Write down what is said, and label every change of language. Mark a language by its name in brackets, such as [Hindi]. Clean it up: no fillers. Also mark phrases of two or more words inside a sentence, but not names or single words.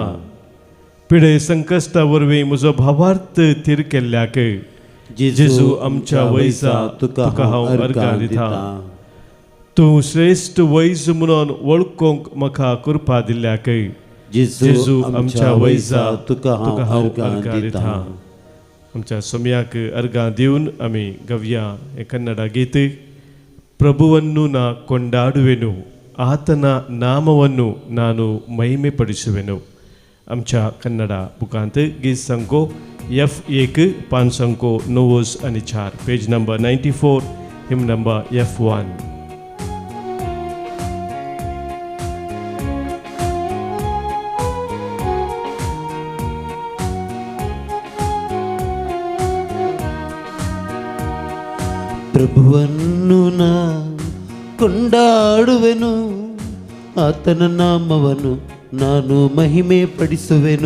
[Konkani] पिडे संकश्टा वरवीं म्हजो भावार्थ थीर केल्ल्याक जेजू आमच्या वैजा तुका हांव अर्गां दितां. तूं श्रेश्ठ वैज म्हणून वळखूंक म्हाका कृपा दिल्ल्याक जेजू आमच्या वैजा तुका हांव अर्गां दितां. आमच्या सोम्याक अर्गां दिवन आमी गवया हे कन्नड गीत [Kannada] ಪ್ರಭುವನ್ನು ನಾ ಕೊಂಡಾಡುವೆನು, ಆತನ ನಾಮವನ್ನು ನಾನು ಮಹಿಮೆ ಪಡಿಸುವೆನು. [Konkani] आमच्या कन्नड बुकांत गीत संको F1 5 9 आणि 4 पेज नंबर 94 हिम नंबर F1. [Kannada] ಪ್ರಭುವನ್ನು ನಾ ಕೊಂಡಾಡುವೆನು, ಆತನ ನಾಮವನ್ನು ನಾನು ಮಹಿಮೆ ಪಡಿಸುವೆನು.